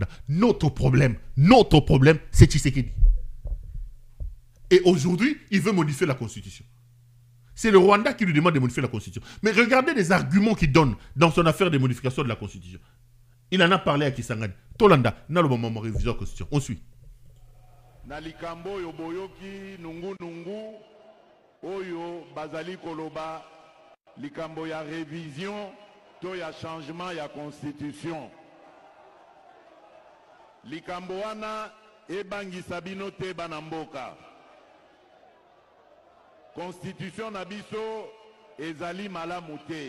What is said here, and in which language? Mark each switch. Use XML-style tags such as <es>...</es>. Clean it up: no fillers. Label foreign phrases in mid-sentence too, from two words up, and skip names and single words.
<fr>Notre problème, c'est Tshisekedi. Et aujourd'hui, il veut modifier la Constitution. C'est le Rwanda qui lui demande de modifier la Constitution. Mais regardez les arguments qu'il donne dans son affaire de modification de la Constitution. Il en a parlé à Kisangani. Tolanda, n'a le moment révision de la Constitution. On suit.</fr> <ln>Nalikambo yoboyoki nungu nungu oyo bazali koloba likambo ya révision to ya changement ya Constitution. Likambo wana ebangisa bino te bana mboka. Constitution na biso ezali malamu te.</ln>